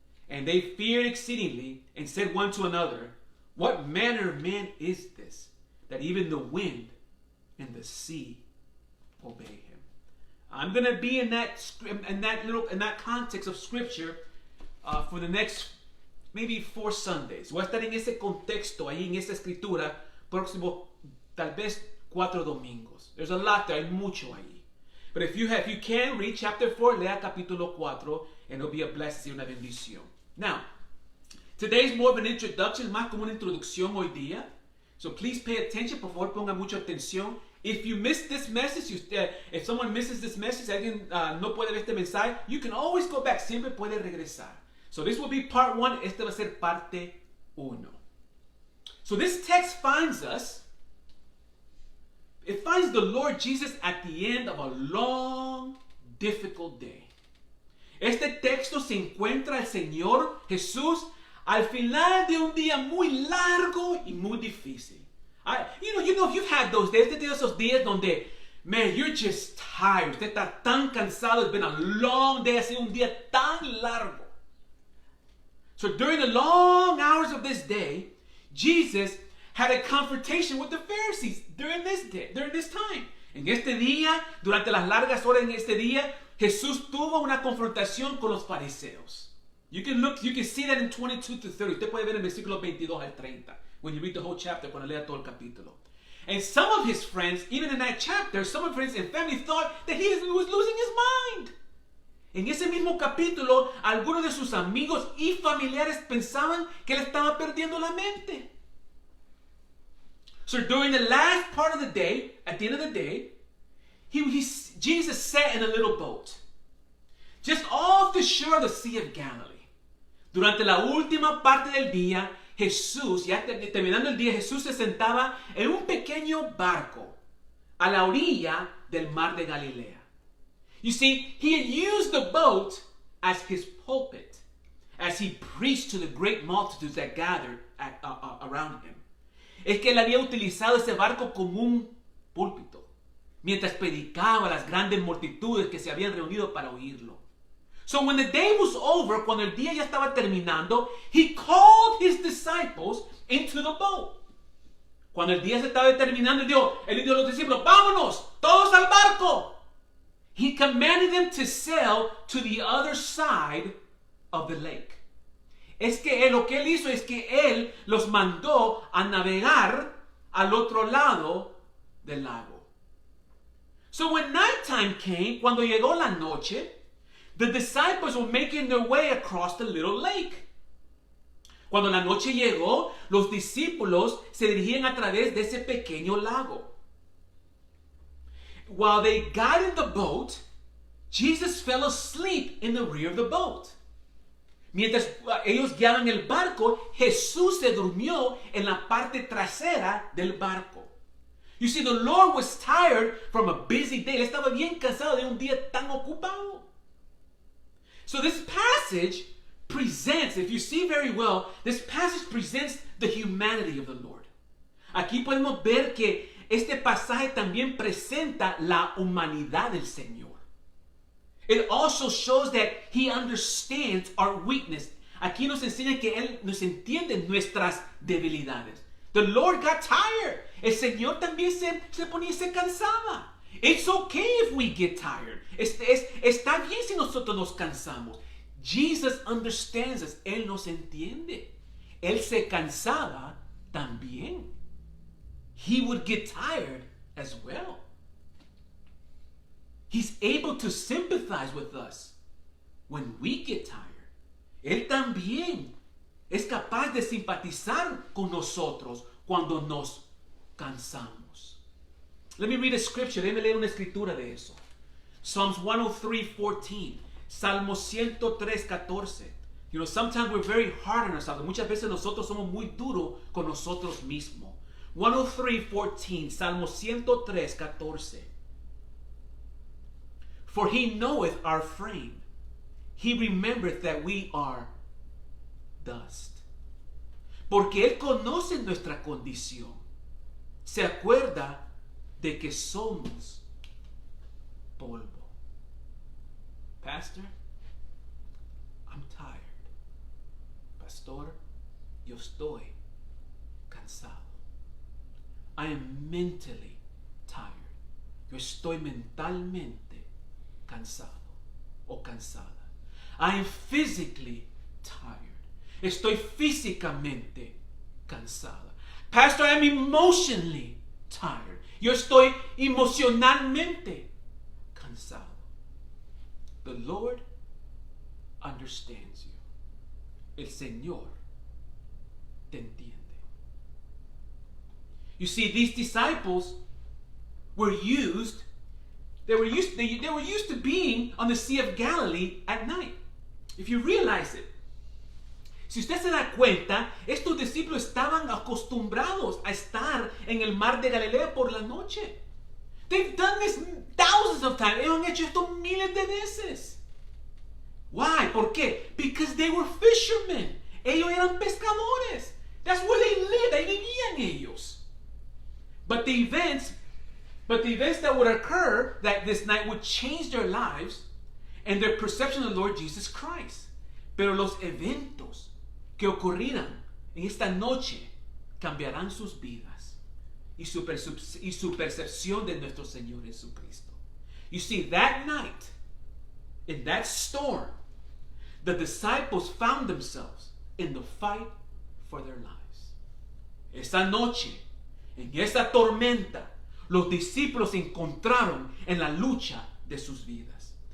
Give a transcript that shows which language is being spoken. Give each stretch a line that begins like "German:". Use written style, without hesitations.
English: And they feared exceedingly, and said one to another, What manner of man is this, that even the wind and the sea obey him? I'm going to be in that context of scripture for the next maybe 4 Sundays.
Spanish: Voy a estar en ese contexto, ahí en esa escritura, próximo tal vez 4 domingos.
English: There's a lot there,
Spanish: hay mucho ahí.
English: But if you can read chapter 4,
Spanish: lea capítulo 4,
English: and it'll be a blessing,
Spanish: una bendición.
English: Now, today's more of an introduction,
Spanish: más como una introducción hoy día.
English: So please pay attention,
Spanish: por favor ponga mucha atención.
English: If you miss this message, if someone misses this message,
Spanish: alguien no puede ver este mensaje,
English: you can always go back,
Spanish: siempre puede regresar.
English: So this will be part 1,
Spanish: este va a ser parte 1.
English: So this text finds the Lord Jesus at the end of a long, difficult day.
Spanish: Este texto se encuentra el Señor Jesús al final de un día muy largo y muy difícil.
English: If you've had those days,
Spanish: usted tiene esos días donde,
English: man, you're just tired.
Spanish: Usted está tan cansado.
English: It's been a long day.
Spanish: Ha sido un día tan largo.
English: So during the long hours of this day, Jesus had a confrontation with the Pharisees during this time.
Spanish: En este día, durante las largas horas en este día, Jesús tuvo una confrontación con los fariseos.
English: You can see that in 22 to 30.
Spanish: Usted puede ver en versículos 22 al 30.
English: When you read the whole chapter,
Spanish: cuando lea todo el capítulo.
English: And some of his friends, even in that chapter, some of his friends and family thought that he was losing his mind.
Spanish: En ese mismo capítulo, algunos de sus amigos y familiares pensaban que él estaba perdiendo la mente.
English: So during the last part of the day, at the end of the day, Jesus sat in a little boat, just off the shore of the Sea of Galilee.
Spanish: Durante la última parte del día, Jesús, ya terminando el día, Jesús se sentaba en un pequeño barco a la orilla del mar de Galilea.
English: You see, he had used the boat as his pulpit, as he preached to the great multitudes that gathered around him.
Spanish: Es que él había utilizado ese barco como un púlpito, mientras predicaba a las grandes multitudes que se habían reunido para oírlo.
English: So when the day was over,
Spanish: cuando el día ya estaba terminando,
English: he called his disciples into the boat.
Spanish: Cuando el día se estaba terminando, él dijo a los discípulos, vámonos, todos al barco.
English: He commanded them to sail to the other side of the lake.
Spanish: Es que lo que él hizo es que él los mandó a navegar al otro lado del lago.
English: So when nighttime came,
Spanish: cuando llegó la noche,
English: the disciples were making their way across the little lake.
Spanish: Cuando la noche llegó, los discípulos se dirigían a través de ese pequeño lago.
English: While they got in the boat, Jesus fell asleep in the rear of the boat.
Spanish: Mientras ellos guiaban el barco, Jesús se durmió en la parte trasera del barco.
English: You see, the Lord was tired from a busy day.
Spanish: Él estaba bien cansado de un día tan ocupado.
English: So this passage presents, if you see very well, this passage presents the humanity of the Lord.
Spanish: Aquí podemos ver que este pasaje también presenta la humanidad del Señor.
English: It also shows that he understands our weakness.
Spanish: Aquí nos enseña que él nos entiende nuestras debilidades.
English: The Lord got tired.
Spanish: El Señor también se ponía y se cansaba.
English: It's okay if we get tired.
Spanish: Está bien si nosotros nos cansamos.
English: Jesus understands us.
Spanish: Él nos entiende. Él se cansaba también.
English: He would get tired as well. He's able to sympathize with us when we get tired.
Spanish: Él también es capaz de simpatizar con nosotros cuando nos cansamos.
English: Let me read a scripture.
Spanish: Déjame leer una escritura de eso.
English: Psalms 103:14.
Spanish: Salmo 103:14.
English: You know, sometimes we're very hard on ourselves.
Spanish: Muchas veces nosotros somos muy duros con nosotros mismos. 103:14. Salmo 103:14.
English: For he knoweth our frame. He remembereth that we are dust.
Spanish: Porque él conoce nuestra condición. Se acuerda de que somos polvo.
English: Pastor, I'm tired.
Spanish: Pastor, yo estoy cansado.
English: I am mentally tired.
Spanish: Yo estoy mentalmente cansado o cansada.
English: I am physically tired.
Spanish: Estoy físicamente cansada.
English: Pastor, I am emotionally tired.
Spanish: Yo estoy emocionalmente cansado.
English: The Lord understands you.
Spanish: El Señor te entiende.
English: You see, these disciples were used. They were used to being on the Sea of Galilee at night. If you realize it.
Spanish: Si usted se da cuenta, estos discípulos estaban acostumbrados a estar en el mar de Galilea por la noche.
English: They've done this thousands of times.
Spanish: Ellos han hecho esto miles de veces.
English: Why? ¿Por qué? Because they were fishermen.
Spanish: Ellos eran pescadores.
English: That's where they lived.
Spanish: Ahí vivían ellos.
English: But the events that would occur that this night would change their lives and their perception of the Lord Jesus Christ.
Spanish: Pero los eventos que ocurrirán en esta noche cambiarán sus vidas y su percepción de nuestro Señor Jesucristo.
English: You see, that night, in that storm, the disciples found themselves in the fight for their lives.
Spanish: Esa noche, en esa tormenta, los discípulos se encontraron en la lucha de sus vidas.